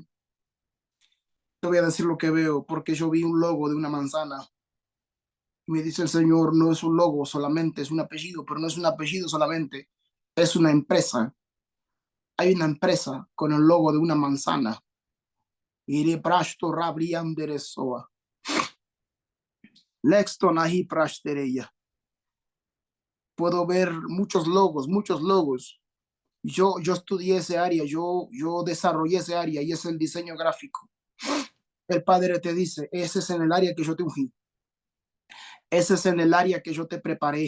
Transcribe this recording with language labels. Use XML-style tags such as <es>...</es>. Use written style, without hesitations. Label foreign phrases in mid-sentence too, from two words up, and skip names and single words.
<es>Te voy a decir lo que veo, porque yo vi un logo de una manzana. Y me dice el Señor, no es un logo solamente, es un apellido, pero no es un apellido solamente, es una empresa. Hay una empresa con el logo de una manzana. Iré prasto rabrian deresoa. Lexton ahi prastereya. Puedo ver muchos logos, muchos logos. Yo estudié ese área, yo desarrollé ese área y es el diseño gráfico. El Padre te dice, ese es en el área que yo te ungí. Ese es en el área que yo te preparé.</es>